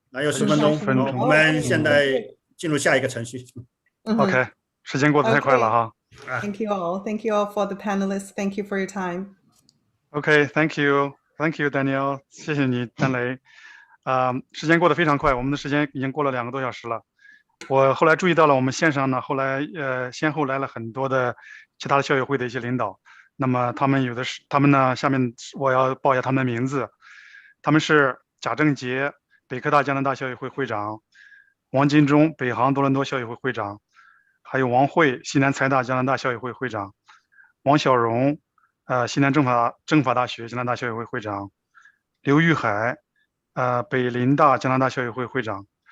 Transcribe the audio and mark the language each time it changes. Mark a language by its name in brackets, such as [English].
[Chinese] 还有10分钟，我们现在进入下一个程序。 OK， 时间过得太快了哈。 [English] Thank you all for the panelists. Thank you for your time. OK, thank you, Daniel， [Chinese] 谢谢你，丹雷。时间过得非常快，我们的时间已经过了2个多小时了。我后来注意到了，我们线上呢，后来先后来了很多的其他的校友会的一些领导。那么他们呢，下面我要报一下他们的名字。他们是贾正杰，北科大加拿大校友会会长；王金忠，北航多伦多校友会会长；还有王慧，西南财大加拿大校友会会长；王小荣，西南政法大学加拿大校友会会长；刘玉海，北林大加拿大校友会会长。